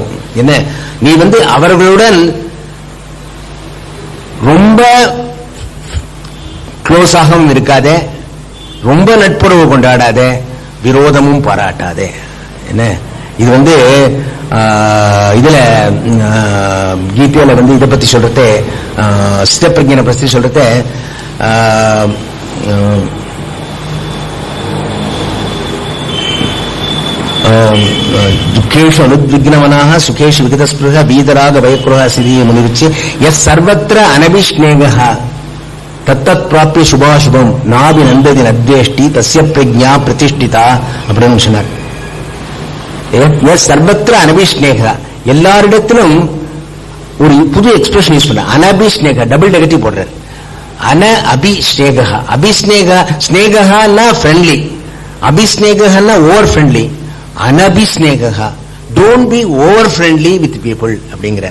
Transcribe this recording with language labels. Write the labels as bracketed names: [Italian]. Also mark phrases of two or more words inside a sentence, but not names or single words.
[Tamil] என்ன நீ அவர்களுடன் ரொம்ப க்ளோஸாகவும் இருக்காதே, ரொம்ப நட்புறவு கொண்டாடாத, விரோதமும் பாராட்டாதே. என்ன இது இதுல கீதையில இதை பத்தி சொல்றத சித்தப்பிரஜனை பத்தி சொல்றத [Sanskrit] दुखेषु अनुद्विग्नमनाः सुखेषु विगतस्पृहः वीतराग वैक्रोह सिद्धि मुनिरुच्य यः सर्वत्र अनभिष्णेगः तत्तत्प्राप्य शुभाशुभம் नाभिनन्दति नद्वेष्टि तस्य प्रज्ञा प्रतिष्ठिता [Tamil] அப்படின்னு சொன்னார். [Sanskrit] सर्वत्र अनभिष्णेगा, [Tamil] எல்லாரிடத்திலும் ஒரு புது [English] expression use [Tamil] பண்ண. அனபிஷ்ணேகா [English] double negative [Tamil] போடுறார். [Sanskrit] अन अभिष्णेगा, अभिष्णेगा स्नेहा [English] friendly, அபிஷ்ணேகா over friendly, அனபிஷ்ணேகா don't be over friendly with people அப்படிங்கிறார்.